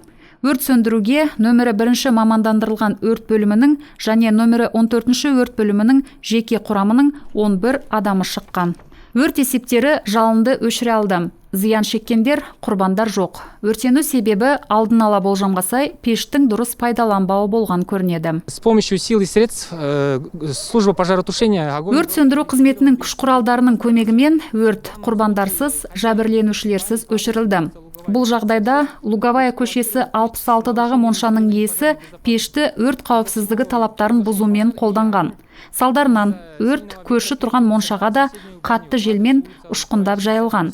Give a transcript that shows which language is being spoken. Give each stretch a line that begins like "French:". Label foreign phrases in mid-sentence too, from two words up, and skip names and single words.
Kazakh: Өрт сөндіруге нөмірі 1 мамандандырылған өрт бөлімінің және нөмірі 14 өрт бөлімінің жеке құрамының 11 адамы шыққан. Өрт есептері жалынды өшіре алды. Зиян шеккендер, құрбандар жоқ. Өртену себебі алдын ала болжамға сай пештің дұрыс пайдаланбауы болған көрінеді.
Russian: С помощью сил и средств служба пожаротушения
Kazakh: Өрт сөндіру қызметінің күш құралдарының көмегімен өрт құрбандарсыз, жәбірленушілерсіз өшірілді. Бұл жағдайда Луговая көшесі 66-дағы моншаның иесі пешті өрт қауіпсіздігі талаптарын бұзумен қолданған. Салдарынан өрт көрші тұрған моншаға да қатты желмен ұшқындап жайылған.